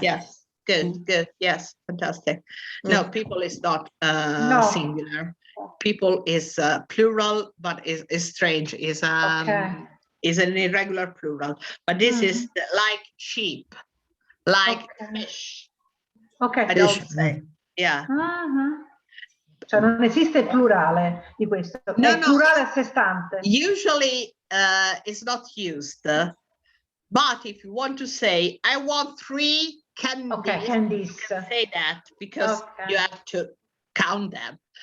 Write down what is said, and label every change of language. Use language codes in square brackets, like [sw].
[en] Yes, good, yes, fantastic. No, people is not No. singular. People is plural, but is strange. Is an irregular plural. But this is like sheep, like fish. Ok. I don't say. Yeah. [it] Cioè non esiste il plurale di questo, [en] No, [it] è il plurale a sé stante. [en] Usually it's not used. But if you want to say, I want 3 candies, candies. you can say that because you have to count them.